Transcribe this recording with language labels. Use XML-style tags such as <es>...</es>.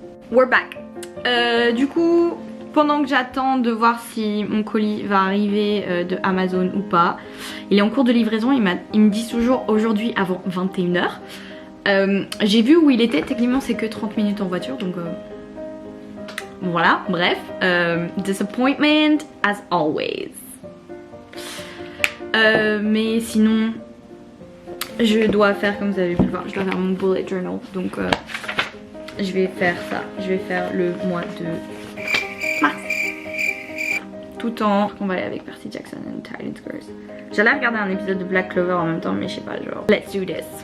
<en>we're back.</en> <fr>Du coup, pendant que j'attends de voir si mon colis va arriver de Amazon ou pas, il est en cours de livraison, il me dit toujours aujourd'hui avant 21 h. J'ai vu où il était, techniquement c'est que 30 minutes en voiture, donc voilà, bref.</fr> <en>Disappointment as always.</en> <fr>Mais sinon, je dois faire, comme vous avez pu le voir, je dois faire mon bullet journal, donc je vais faire ça, je vais faire le mois de mars. Tout en... On va aller avec Percy Jackson and Titan Curse. J'allais regarder un épisode de Black Clover en même temps, mais je sais pas, genre...</fr> <en>Let's do this.</en>